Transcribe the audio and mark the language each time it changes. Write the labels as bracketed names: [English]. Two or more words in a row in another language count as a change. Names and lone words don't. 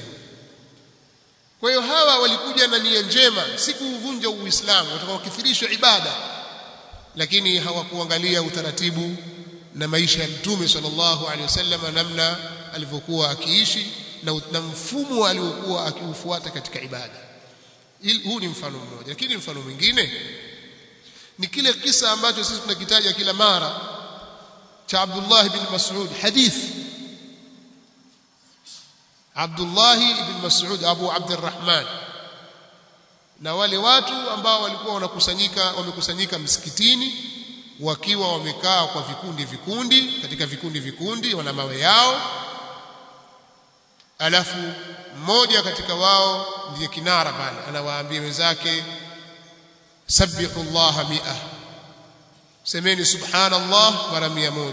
[Swahili] Kwa hiyo hawa walikuja na nia njema, si kuvunja Uislamu, watakaokithirisha ibada, lakini hawakuangalia utaratibu na maisha ya Mtume [Arabic] صلى الله عليه وسلم, [Swahili] namna alivyokuwa akiishi na mfumo aliokuwa akiufuata katika ibada. Huu ni mfano mmoja, lakini mfano mwingine ni kile kisa ambacho sisi tunakitaja kila mara cha Abdullah ibn Mas'ud. Hadith Abdullah ibn Mas'ud Abu Abdurrahman na wale watu ambao walikuwa wamekusanyika msikitini, wakiwa wamekaa kwa vikundi katika vikundi wana mawe yao, alafu mmoja katika wao ndiye kinara pale, anawaambia wenzake [Arabic] سبحوا الله [Swahili] 100, semeni subhanallah mara 100.